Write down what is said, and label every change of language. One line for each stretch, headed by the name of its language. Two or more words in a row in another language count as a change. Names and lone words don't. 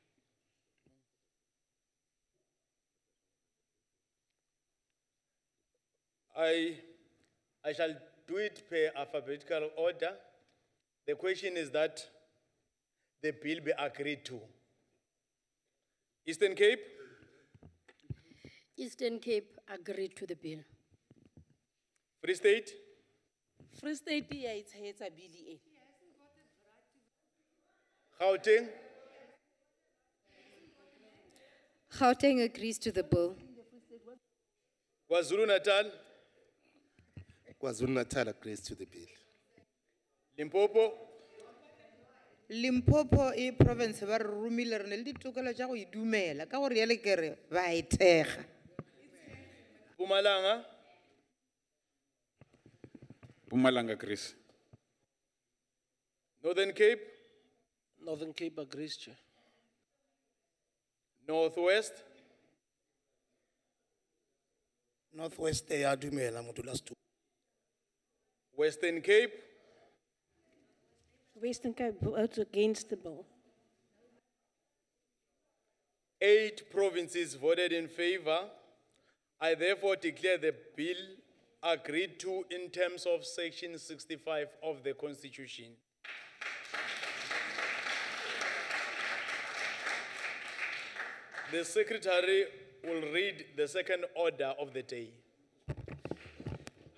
English: I shall do it per alphabetical order. The question is that the bill be agreed to. Eastern Cape? Eastern Cape agreed to the bill. Free State?
Southern Sotho: Free State ya itshehetsa bill e.
English: Gauteng? Gauteng agrees to the bill. KwaZulu Natal? KwaZulu Natal agrees to the bill. Limpopo?
Northern Sotho: Limpopo e province ba re romile re ne le ditokelo tša go idumela ka gore yale kere ba e thega.
English: Mpumalanga? Mpumalanga agrees. Northern Cape? Northern Cape agrees, Chair. Northwest?
Tswana: Northwest ya dumela modulasetulo.
English: Western Cape? Western Cape votes against the bill. 8 provinces voted in favor. I therefore declare the bill agreed to in terms of Section 65 of the Constitution. The Secretary will read the second order of the day.